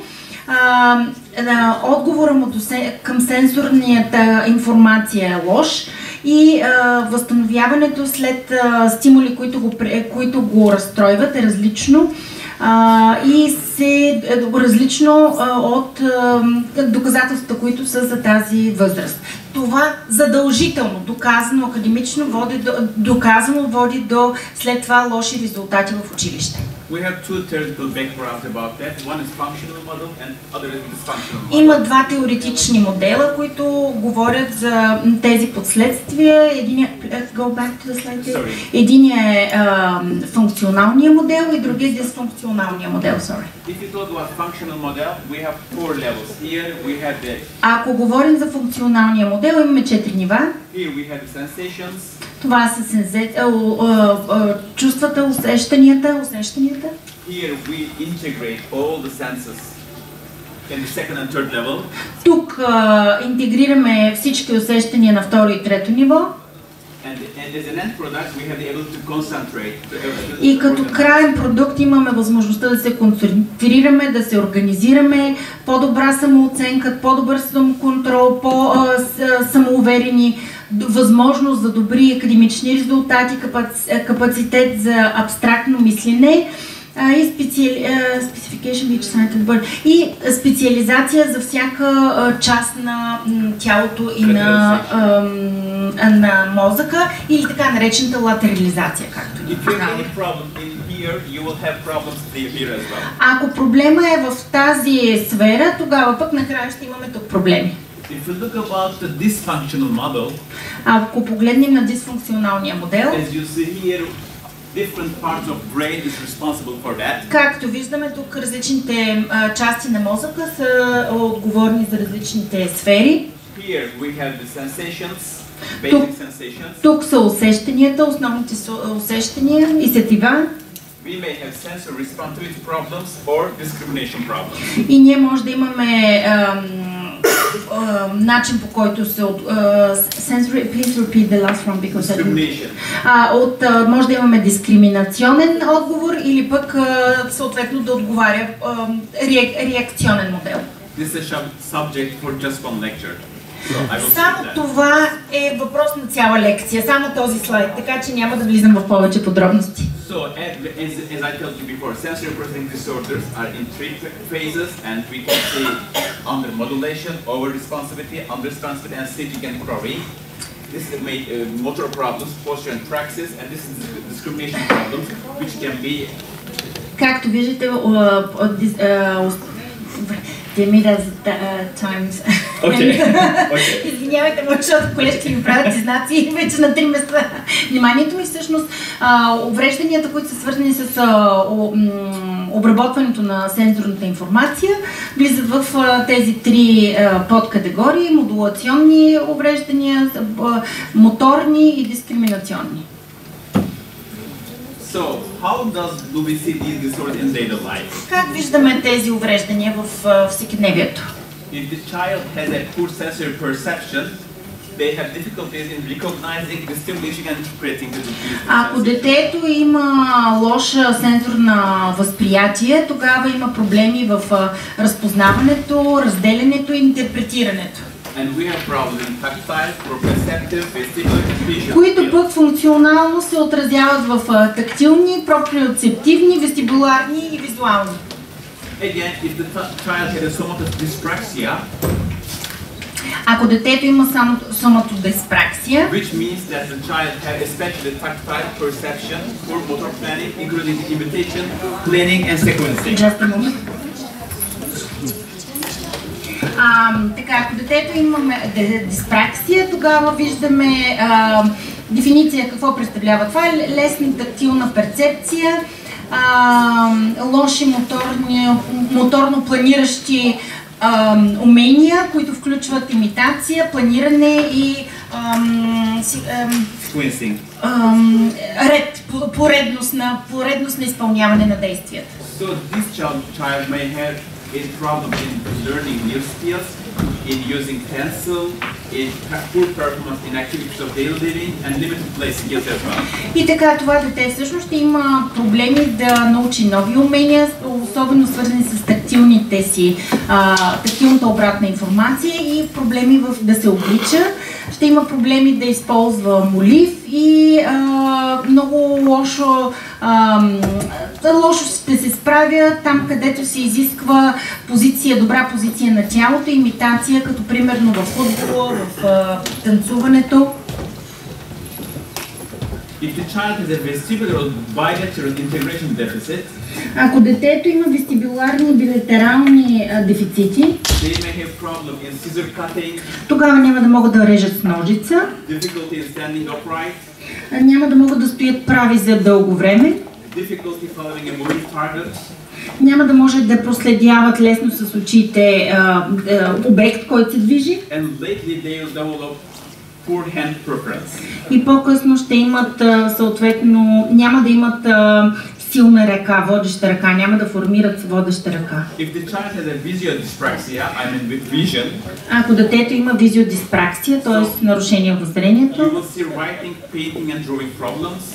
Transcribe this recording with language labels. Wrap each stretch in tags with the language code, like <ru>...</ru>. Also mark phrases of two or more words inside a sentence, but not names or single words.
<bg>Отговора му към сенсорната информация е лош и възстановяването след стимули, които го разстройват, е различно. И се различно от доказателствата, които са за тази възраст. Това задължително, доказано, академично води до след това лоши резултати в училище.</bg> <en>We have 2 theoretical backgrounds about that. One is functional model and other is dysfunctional model.</en> <bg>Има 2 теоретични модела, които говорят за тези последствия. Единият е функционалния модел и другият е дисфункционалния модел.</bg> <en>If you talk about functional model, we have 4 levels. Here we have the.</en> <bg>Ако говорим за функционалния модел, имаме 4 нива.</bg> <en>Here we have the sensations.</en> <bg>Това са чувствата, усещанията.</bg> <en>Here we integrate all the senses in the second and third level.</en> <bg>Тук интегрираме всички усещания на второ и трето ниво.</bg> <en>And as an end product, we have the ability to concentrate.</en> <bg>И като краен продукт имаме възможността да се концентрираме, да се организираме, по-добра самооценка, по-добър самоконтрол, по-самоуверени, възможност за добри академични резултати, капацитет за абстрактно мислене и специализация за всяка част на тялото и на мозъка, или така наречената латерализация, както ни казваме. Ако проблема е в тази сфера, тогава пък накрая ще имаме тук проблеми.</bg> <en>If you look about the dysfunctional model,</en> <bg>ако погледнем на дисфункционалния модел,</bg> <en>as you see here, different parts of brain is responsible for that.</en> <bg>Както виждаме тук, различните части на мозъка са отговорни за различните сфери.</bg> <en>Here we have the sensations, basic sensations.</en> <bg>Тук са усещанията, основните усещания и сетива.</bg> <en>We may have sensory responsivity problems or discrimination problems.</en> <bg>И ние може да имаме начин, по който се</bg> <en>sensory, please repeat the last one because discrimination.</en> <bg>Може да имаме дискриминационен отговор или пък съответно да отговаря реакционен модел.</bg> <en>This is a subject for just one lecture.</en> <bg>Само това е въпрос на цяла лекция, само този слайд, така че няма да влизам в повече подробности.</bg> <en>So, as I told you before, sensory processing disorders are in three phases, and we can see under modulation, over responsivity, under responsivity, and staging and crowing. This is motor problems, posture and praxis, and this is discrimination problems, which can be.</en> <bg>Както виждате, times. Извинявайте, защото колежки ми правят знаци вече на 3 места. Вниманието ми всъщност, уврежданията, които са свързани с обработването на сензорната информация, влизат в тези 3 подкатегории: модулационни увреждания, моторни и дискриминационни.</bg> <en>So, how do we see these disorders in daily life?</en> <bg>Как виждаме тези увреждания в всекидневието?</bg> <en>If the child has a poor sensory perception, they have difficulties in recognizing, distinguishing and interpreting the disease.</en> <bg>Ако детето има лоша сензорна възприятие, тогава има проблеми в разпознаването, разделянето и интерпретирането.</bg> <en>And we have problems in tactile, proprioceptive, vestibular, visual.</en> <bg>Които пък функционално се отразяват в тактилни, проприоцептивни, вестибуларни и визуални.</bg> <en>Again, if the child has a somatic dyspraxia,</en> <bg>ако детето има само соматодиспраксия,</bg> <en>which means that the child has especially tactile perception for motor planning, including imitation, planning and sequencing. Just a moment.</en> <bg>Така, ако детето имаме диспраксия, тогава виждаме дефиниция какво представлява това. Лесна тактилна перцепция, лоши моторно планиращи умения, които включват имитация, планиране и поредност на изпълняване на действията.</bg> <en>So this child may have a problem in learning new skills, in using pencil, in poor performance in activities of daily living, and limited play skills as well.</en> <bg>И така, това дете всъщност ще има проблеми да научи нови умения, особено свързани с тактилната обратна информация и проблеми да се облича. Ще има проблеми да използва молив и много лошо ще се справя там, където се изисква добра позиция на тялото, имитация, като примерно в футбола, в танцуването.</bg> <en>If the child has a vestibular or bilateral integration deficit,</en> <bg>ако детето има вестибуларни и билатерални дефицити,</bg> <en>they may have problem in scissor cutting,</en> <bg>тогава няма да могат да режат с ножица,</bg> <en>difficulty in standing upright,</en> <bg>няма да могат да стоят прави за дълго време,</bg> <en>difficulty following a moving target,</en> <bg>няма да може да проследяват лесно с очите обект, който се движи.</bg> <en>And lately they will develop poor hand preference.</en> <bg>И по-късно ще имат съответно, няма да имат силна ръка, водеща ръка, няма да формират водеща ръка.</bg> <en>If the child has a visual dyspraxia, I mean with vision,</en> <bg>ако детето има визиодиспраксия, т.е. нарушение в зрението,</bg> <en>you will see writing, painting and drawing problems.</en>